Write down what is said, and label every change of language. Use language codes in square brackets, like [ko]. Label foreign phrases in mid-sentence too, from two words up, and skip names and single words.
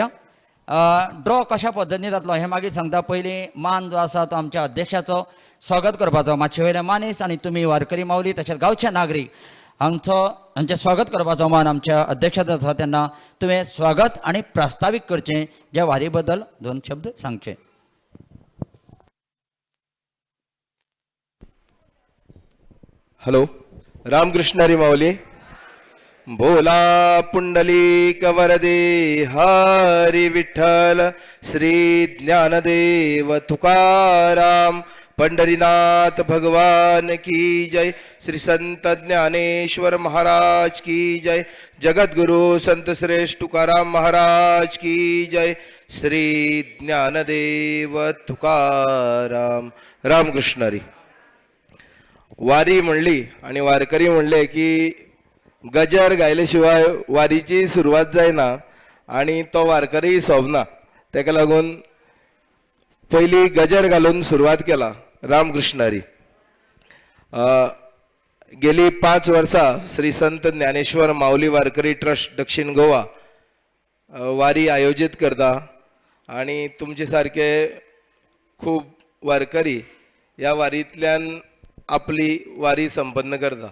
[kok] ड्रॉ कशा पद्दतीन जातलो हें मागीर सांगता. पयलीं मान जो आसा तो आमच्या अध्यक्षाचो स्वागत करपाचो. मातशे वयले मानीस आनी तुमी वारकरी माऊली तशेंच गांवचे नागरीक हांचें स्वागत करपाचो मान आमच्या अध्यक्षाचो आसा. तेन्ना तुवें स्वागत आनी प्रास्तावीक करचें, ज्या वारी बद्दल 2 शब्द सांगचे. हॅलो, रामकृष्ण हरी माऊली. भोला पुंडलिक वरदे हरी विठ्ठल, श्री ज्ञानदेव तुकाराम, पंढरीनाथ भगवान की जय. श्री संत ज्ञानेश्वर महाराज की जय. जगद्गुरु संत श्रेष्ठ तुकाराम महाराज की जय. श्री ज्ञानदेव तुकाराम. रामकृष्ण हरी. वारी म्हणली आणि वारकरी म्हणले की गजर गायले शिवाय वारीची सुरवात जायना आणि तो वारकरी सोबना. तेका लागून पयली गजर घालून सुरवात केला. रामकृष्ण हरी. गेली 5 वर्सां श्री संत ज्ञानेश्वर माऊली वारकरी ट्रस्ट दक्षिण गोवा वारी आयोजीत करता आणि तुमचे सारखे खूब वारकरी ह्या वारींतल्यान आपली वारी संपन्न करता.